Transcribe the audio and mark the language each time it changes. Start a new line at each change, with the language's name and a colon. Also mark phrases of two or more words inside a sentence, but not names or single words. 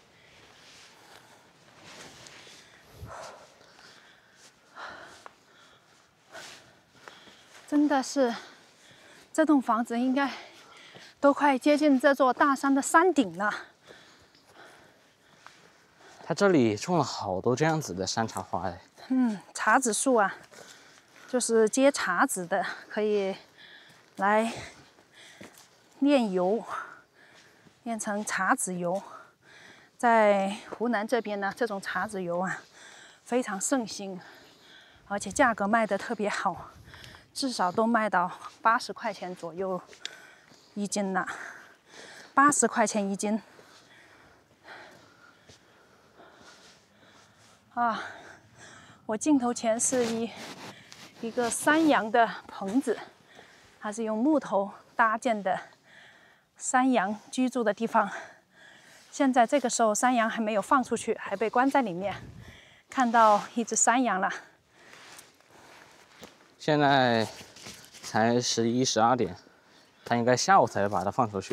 Chinese: 真的是，這棟房子應該都快接近這座大山的山頂了。它這裡種了好多這樣子的山茶花哎。茶籽樹啊，就是結茶籽的，可以來煉油，煉成茶籽油。在湖南這邊呢，這種茶籽油啊非常盛行，而且價格賣得特別好，至少都賣到80塊錢左右一斤呢，80塊錢一斤。啊，我鏡頭前是一個山羊的棚子，它是用木頭搭建的山羊居住的地方。現在這個時候，山羊還沒有放出去，還被關在裡面。看到一隻山羊了。現在才11、12點，它應該下午才把它放出去。